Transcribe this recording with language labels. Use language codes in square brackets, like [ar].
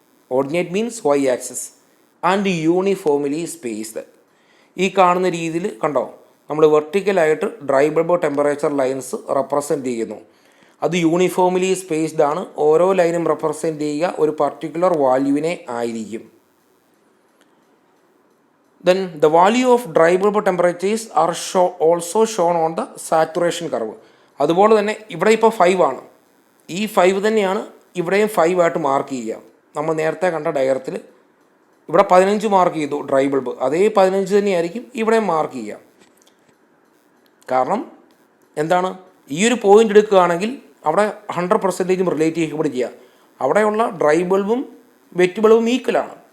[en] Ordinate means Y axis and uniformly spaced. [ml] ഈ കാണുന്ന രീതിയിൽ കണ്ടോ, നമ്മൾ വെർട്ടിക്കലായിട്ട് dry bulb temperature lines represent ചെയ്യുന്നു. അത് യൂണിഫോംലി സ്പേസ്ഡ് ആണ്. ഓരോ ലൈനും റെപ്രസെൻറ്റ് ചെയ്യുക ഒരു പർട്ടിക്കുലർ വാല്യൂവിനെ ആയിരിക്കും. [en] Then the value of dry bulb temperatures are also shown on the saturation curve. [ml] അതുപോലെ തന്നെ ഇവിടെ ഇപ്പോൾ 5 ആണ്, ഈ 5 തന്നെയാണ് ഇവിടെയും 5 ആയിട്ട് മാർക്ക് ചെയ്യുക. നമ്മൾ നേരത്തെ കണ്ട ഡയഗ്രത്തിൽ ഇവിടെ 15 മാർക്ക് ചെയ്തു ഡ്രൈ ബൾബ്, അതേ 15 തന്നെയായിരിക്കും ഇവിടെ മാർക്ക് ചെയ്യുക. കാരണം എന്താണ്, ഈ ഒരു പോയിൻ്റ് എടുക്കുകയാണെങ്കിൽ അവിടെ 100% റിലേറ്റീവ് ഹ്യൂമിഡിറ്റി ചെയ്യുക, അവിടെയുള്ള ഡ്രൈ ബൾബും വെറ്റ് ബൾബും ഈക്വലാണ്.